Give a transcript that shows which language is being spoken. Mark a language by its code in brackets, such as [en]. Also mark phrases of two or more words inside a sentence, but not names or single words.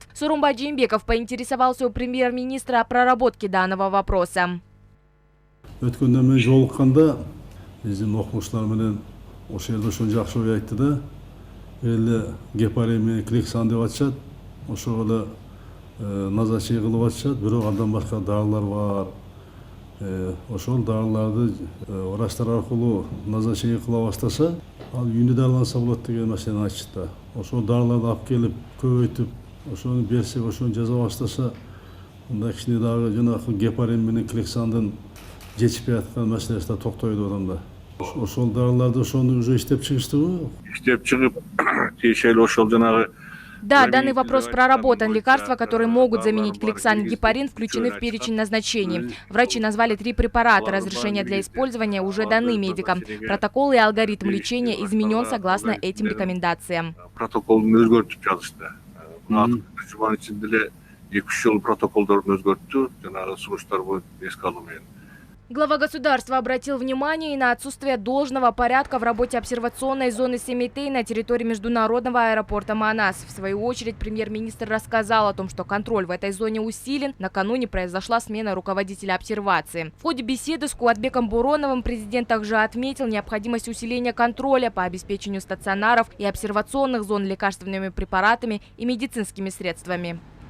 [ru] Сооронбай Жээнбеков поинтересовался у премьер-министра о проработке данного вопроса. [ky] Назначение кылып атышат, бирок андан башка дарылар бар. Ошол дарыларды врачтар аркылуу назначение кыла баштаса, ал үйүндө дарыланса болот деген маселени айтышты. Ошол дарыларды алып келип көбөйтүп, ошону берсек, ошону жаза баштаса, мындай кичине дагы жанагы гепарин менен клександын жетишпей аткан маселеси да токтойт адамда. Ошол дарыларды ошону уже иштеп чыгыштыбы? Иштеп чыгып, тиешелүү ошол жанагы. [ru] Да, данный вопрос проработан. Лекарства, которые могут заменить клексан и гепарин, включены в перечень назначений. Врачи назвали 3 препарата. Разрешения для использования уже даны медикам. Протокол и алгоритм лечения изменен согласно этим рекомендациям. [ky] Протокол өзгөртүп жазышты. Жуман ичинде эле 2-3 жыл протоколдорун өзгөрттү. Жанагы сунуштар боюнча эске алуу менен. [ru] Глава государства обратил внимание и на отсутствие должного порядка в работе обсервационной зоны Семитей на территории международного аэропорта Манас. В свою очередь премьер-министр рассказал о том, что контроль в этой зоне усилен. Накануне произошла смена руководителя обсервации. В ходе беседы с Кубатбеком Буроновым президент также отметил необходимость усиления контроля по обеспечению стационаров и обсервационных зон лекарственными препаратами и медицинскими средствами.